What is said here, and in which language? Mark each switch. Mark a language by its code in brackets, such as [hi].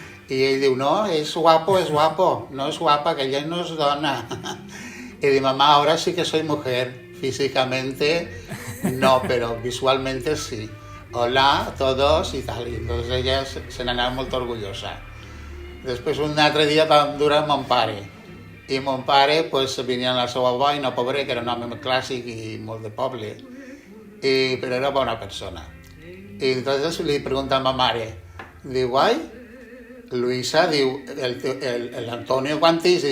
[ca] I ell diu, no, és guapo, no és guapa, que ella no és dona. [es] Y digo, mamá, ahora sí que soy mujer, físicamente no, pero visualmente sí. Hola a todos y tal. Y entonces ella [ca] se n'anava molt orgullosa. Després un altre dia vam dur a mon pare. I mon pare pues, venia a la seva boina, pobre, que era un home clàssic i molt de poble, però era bona persona. I entonces li pregunta a ma mare, diu, ai, Luisa, diu, l'Antonio quantis?